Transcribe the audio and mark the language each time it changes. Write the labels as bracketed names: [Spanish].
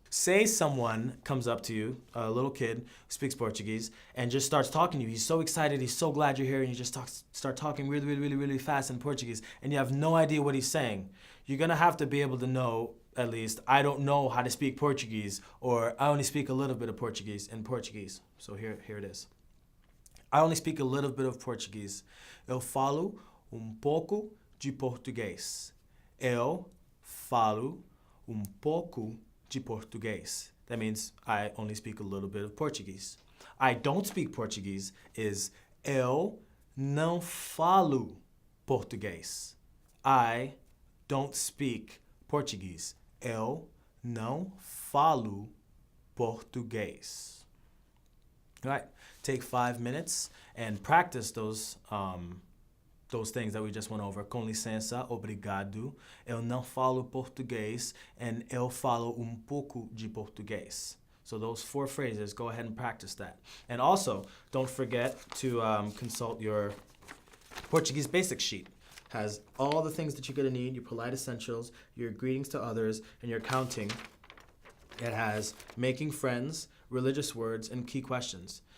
[English] Say someone comes up to you, a little kid who speaks Portuguese, and just starts talking to you. He's so excited, he's so glad you're here, and you just start talking really fast in Portuguese, and you have no idea what he's saying. You're gonna have to be able to know, at least, I don't know how to speak Portuguese, or I only speak a little bit of Portuguese in Portuguese. So here it is. I only speak a little bit of Portuguese. [Portuguese] Eu falo pouco de português. Eu falo pouco de português. [English] That means I only speak a little bit of Portuguese. I don't speak Portuguese is [Portuguese] eu não falo português. [English] I don't speak Portuguese. [Portuguese] Eu não falo português. [English] All right, take 5 minutes and practice those those things that we just went over. [Portuguese] Com licença, obrigado. Eu não falo português, and eu falo pouco de português. [English] So those 4 phrases, go ahead and practice that. And also, don't forget to consult your Portuguese basics sheet. Has all the things that you're gonna need, your polite essentials, your greetings to others, and your counting. It has making friends, religious words, and key questions.